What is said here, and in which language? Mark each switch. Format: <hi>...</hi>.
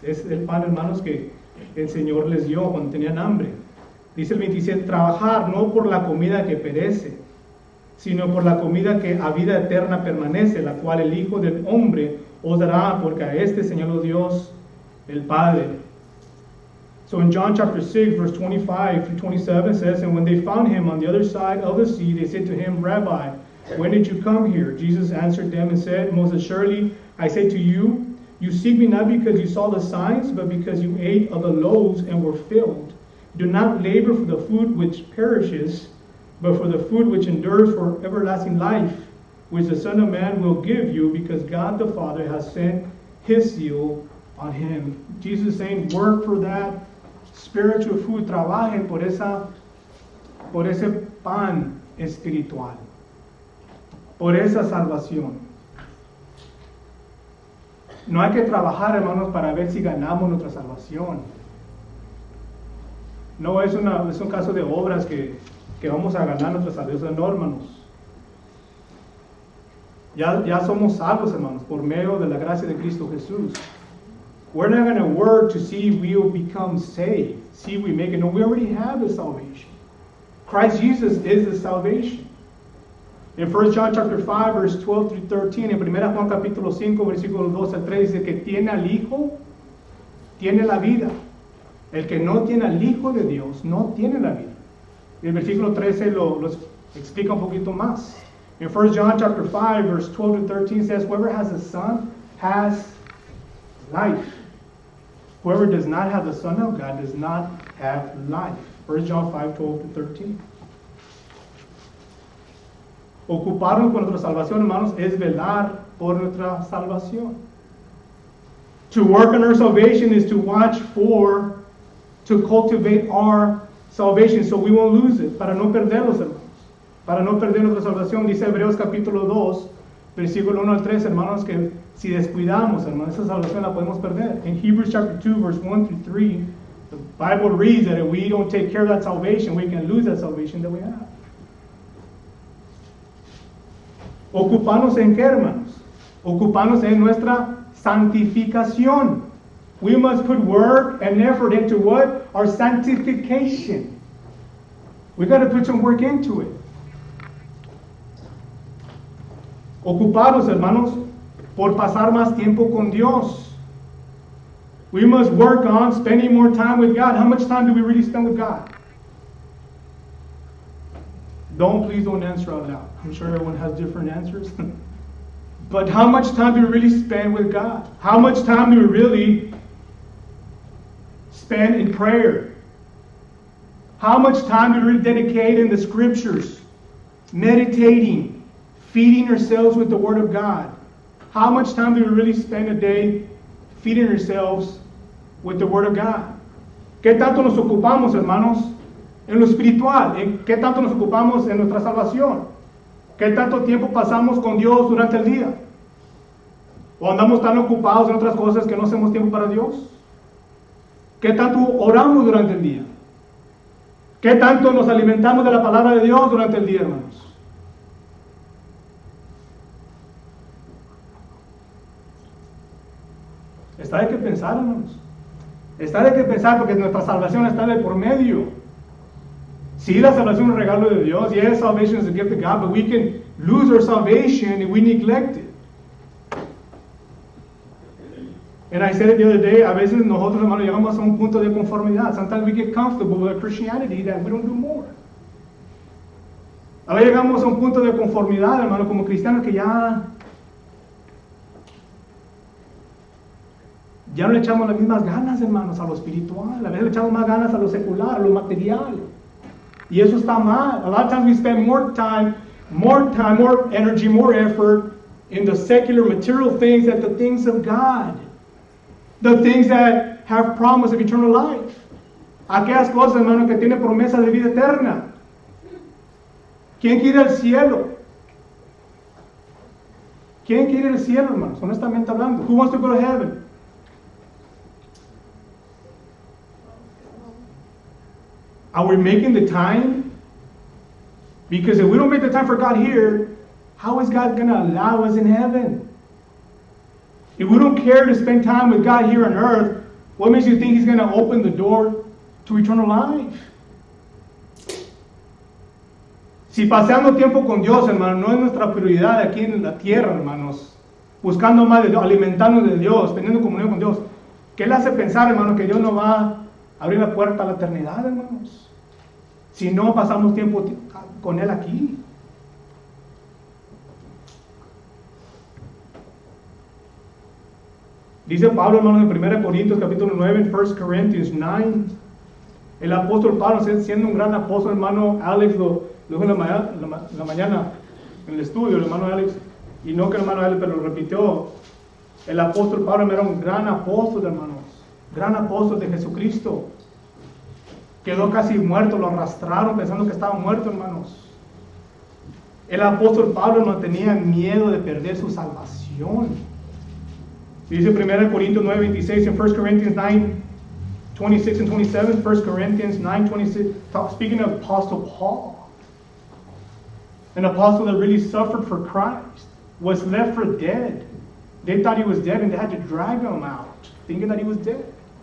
<es>Es el pan, hermanos, que el Señor les dio cuando tenían hambre. Dice el 27, trabajar no por la comida que perece, sino por la comida que a vida eterna permanece, la cual el Hijo del Hombre os dará, porque a este señaló Dios el Padre.</es> <en>So in John chapter 6, verse 25 through 27 says, and when they found him on the other side of the sea, they said to him, Rabbi, when did you come here? Jesus answered them and said, most assuredly, I say to you, you seek me not because you saw the signs, but because you ate of the loaves and were filled. Do not labor for the food which perishes, but for the food which endures for everlasting life, which the Son of Man will give you, because God the Father has sent his seal on him. Jesus is saying, work for that spiritual food,</en> <es>trabajen por ese pan espiritual, por esa salvación. No hay que trabajar, hermanos, para ver si ganamos nuestra salvación. No es un caso de obras que vamos a ganar nuestra salvación, no, hermanos. Ya somos salvos, hermanos, por medio de la gracia de Cristo Jesús.</es> <en>We're not going to work to see if we'll become saved, see if we make it. No, we already have the salvation. Christ Jesus is the salvation. In 1 John chapter 5, verse 12 through 13,</en> <es>en 1 Juan capítulo 5, versículos 12 al 3, dice que tiene al Hijo, tiene la vida. El que no tiene al Hijo de Dios, no tiene la vida. Y el versículo 13 lo explica un poquito más.</es> <en>In 1 John chapter 5, verse 12 to 13 says, whoever has a son has life. Whoever does not have the Son of God does not have life. 1 John 5, 12 to 13.</en> <es>Ocuparnos con nuestra salvación, hermanos, es velar por nuestra salvación.</es> <en>To work on our salvation is to watch for, to cultivate our salvation so we won't lose it,</en> <es>para no perderlos, hermanos. Para no perder nuestra salvación, dice Hebreos capítulo 2, versículo 1 al 3, hermanos, que si descuidamos, hermanos, esa salvación la podemos perder.</es> <en>In Hebrews chapter 2, verse 1 through 3, the Bible reads that if we don't take care of that salvation, we can lose that salvation that we have.</en> <es>Ocuparnos en qué, hermanos? Ocuparnos en nuestra santificación.</es> <en>We must put work and effort into what? Our sanctification. We got to put some work into it.</en> <es>Ocupados, hermanos, por pasar más tiempo con Dios.</es> <en>We must work on spending more time with God. How much time do we really spend with God? Please don't answer out loud. I'm sure everyone has different answers. But how much time do we really spend with God? How much time do we really spend in prayer? How much time do we really dedicate in the scriptures? Meditating, feeding ourselves with the Word of God. How much time do we really spend a day feeding ourselves with the Word of God?</en> <es>¿Qué tanto nos ocupamos, hermanos, en lo espiritual? ¿Qué tanto nos ocupamos en nuestra salvación? ¿Qué tanto tiempo pasamos con Dios durante el día? ¿O andamos tan ocupados en otras cosas que no hacemos tiempo para Dios? ¿Qué tanto oramos durante el día? ¿Qué tanto nos alimentamos de la palabra de Dios durante el día, hermanos? Está de qué pensar, hermanos. Está de qué pensar porque nuestra salvación está de por medio. Sí, la salvación es un regalo de Dios.</es> <en>Yes, salvation is a gift of God, but we can lose our salvation if we neglect it. And I said it the other day,</en> <es>a veces nosotros, hermanos, llegamos a un punto de conformidad.</es> <en>Sometimes we get comfortable with our Christianity that we don't do more.</en> <es>A veces llegamos a un punto de conformidad, hermano, como cristianos que ya no le echamos las mismas ganas, hermanos, a lo espiritual. A veces le echamos más ganas a lo secular, a lo material. Y eso está mal.</es> <en>A lot of times we spend more time, more energy, more effort in the secular material things than the things of God. The things that have promise of eternal life.</en> <es>Aquellas cosas, hermano, que tienen promesa de vida eterna. ¿Quién quiere el cielo? ¿Quién quiere el cielo, hermanos? Honestamente hablando.</es> <en>Who wants to go to heaven? Are we making the time? Because if we don't make the time for God here, how is God going to allow us in heaven? If we don't care to spend time with God here on earth, what makes you think He's going to open the door to eternal life?</en> <es>Si pasando tiempo con Dios, hermano, no es nuestra prioridad aquí en la tierra, hermanos, buscando más de Dios, alimentándonos de Dios, teniendo comunión con Dios, ¿qué le hace pensar, hermano, que Dios no va a abrir la puerta a la eternidad, hermanos? Si no pasamos tiempo con Él aquí. Dice Pablo, hermanos, en 1 Corintios capítulo 9, en 1 Corinthians 9, el apóstol Pablo, siendo un gran apóstol, hermano Alex lo dijo en la mañana en el estudio, el hermano Alex, y no que el hermano Alex, pero lo repitió, el apóstol Pablo era un gran apóstol, hermanos, gran apóstol de Jesucristo. Quedó casi muerto, lo arrastraron pensando que estaba muerto, hermanos. El apóstol Pablo no tenía miedo de perder su salvación. Dice 1 Corintios 9, 26, en</es> <en>1 Corinthians 9, 26 and 27, 1 Corinthians 9, 26, speaking of Apostle Paul, an apostle that really suffered for Christ, was left for dead. They thought he was dead and they had to drag him out, thinking that he was dead.</en>